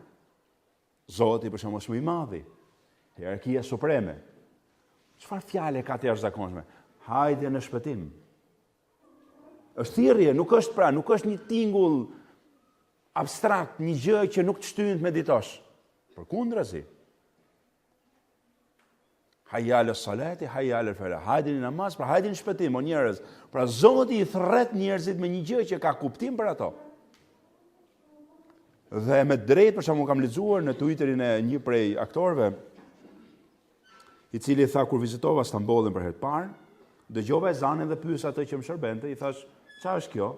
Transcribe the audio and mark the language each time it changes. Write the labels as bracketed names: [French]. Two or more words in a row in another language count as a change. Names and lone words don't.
[Albanian] Zoti për shembull është më i madhi. Hierarkia supreme. Çfarë fjale ka të jashtëzakonshme? Hajde në shpëtim. Është thirrje, nuk është një tingull abstrakt, një gjë që nuk të shtyhen të meditosh. Përkundrazi. [Arabic] حي على الصلاة حي على الفلاح. [Albanian] Hajde në namaz, pra hajde në shpëtim, o njerëz. Pra Zoti i thret njerëzit me një gjë që ka kuptim për ato. Dhe me drejt, për shembull kam lexuar në Twitterin e një prej aktorëve, i cili tha kur vizitova Stambollin për herë të parë, dëgjova ezanin dhe pyes atë që më shërbente, i thash, "Çfarë është kjo?"